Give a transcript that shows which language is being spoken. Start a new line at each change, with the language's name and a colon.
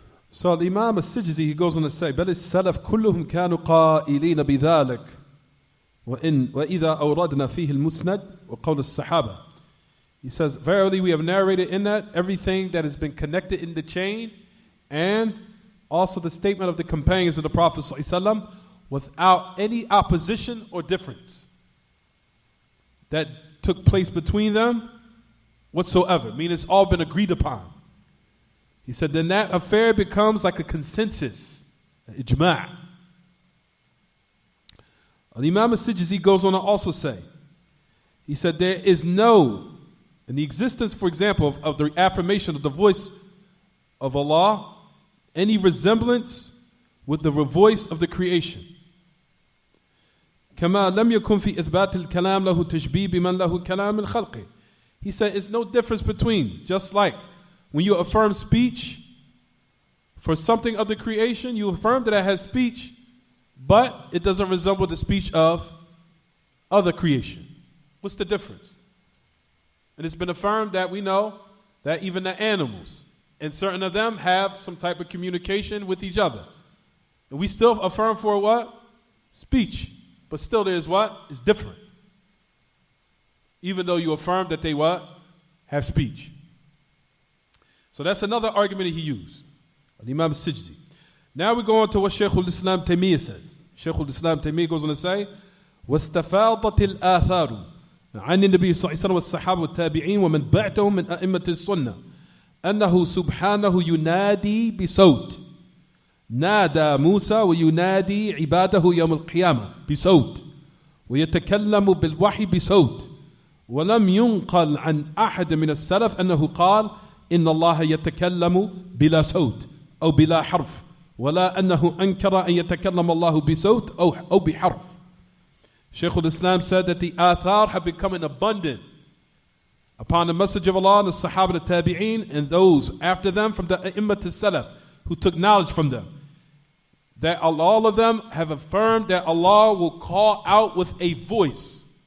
English: So the Imam al-Sijzi, he goes on to say,
Arabic: بل السلف كلهم كانوا قائلين بذلك وإذا أوردنا فيه المسند وقول الصحابة.
English: He says, verily we have narrated in that everything that has been connected in the chain and also the statement of the companions of the Prophet ﷺ without any opposition or difference that took place between them whatsoever. Meaning it's all been agreed upon. He said, then that affair becomes like a consensus, an ijma'. Imam al-Sijzi goes on to also say, he said, there is no, in the existence, for example, of the affirmation of the voice of Allah, any resemblance with the voice of the creation.
Arabic: كما لم يكن في إثبات الكلام له تشبيه بمن له كلام من خلقه.
English: He said, it's no difference between, just like when you affirm speech for something of the creation, you affirm that it has speech, but it doesn't resemble the speech of other creation. What's the difference? And it's been affirmed that we know that even the animals, and certain of them have some type of communication with each other. And we still affirm for what? Speech. But still there's what? It's different. Even though you affirm that they what? Have speech. So that's another argument that he used. Imam al-Sijzi. Now we go on to what Shaykh al-Islam Taymiyyah says. Shaykh al-Islam Taymiyyah goes on to say,
Arabic: وَاسْتَفَاضَتِ الْآثَارُ عن النبي صلى الله عليه وسلم والصحابة والتابعين ومن بعدهم من أئمة السنة أنه سبحانه ينادي بصوت نادى موسى وينادي عباده يوم القيامة بصوت ويتكلم بالوحي بصوت ولم ينقل عن أحد من السلف أنه قال إن الله يتكلم بلا صوت أو بلا حرف ولا أنه أنكر أن يتكلم الله بصوت أو بحرف.
English: Shaykh al-Islam said that the athar have become abundant upon the message of Allah and the Sahaba, the Tabi'een, and those after them from the A'immat al-Salaf who took knowledge from them. That all of them have affirmed that Allah will call out with a voice.